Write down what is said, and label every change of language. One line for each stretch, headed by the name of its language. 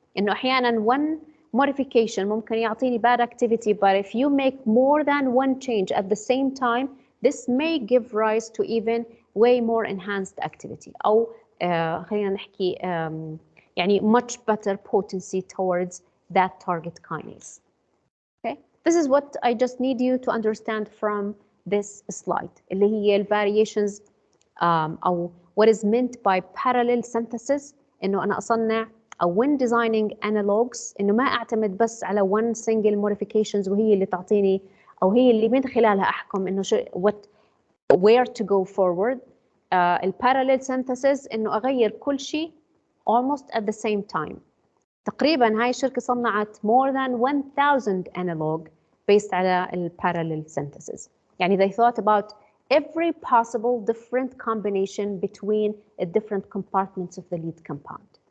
Arabic: إنه أحيانا
English: one modification
Arabic: ممكن يعطيني
English: bad activity, but if you make more than one change at the same time, this may give rise to even way more enhanced activity
Arabic: أو خلينا نحكي يعني
English: much better potency towards that target kinase. Okay, this is what I just need you to understand from this slide
Arabic: اللي هي ال
English: variations أو what is meant by parallel synthesis.
Arabic: إنه أنا أصنع أو
English: when designing analogs
Arabic: إنه ما أعتمد بس على
English: one single modifications
Arabic: وهي اللي تعطيني أو هي اللي من خلالها أحكم إنه
English: where to go forward. ال parallel synthesis
Arabic: إنه أغير كل شيء
English: almost at the same time.
Arabic: تقريبا هاي الشركة صنعت
English: more than 1000 analog based على ال parallel synthesis. يعني they thought about every possible different combination between the different compartments of the lead compound.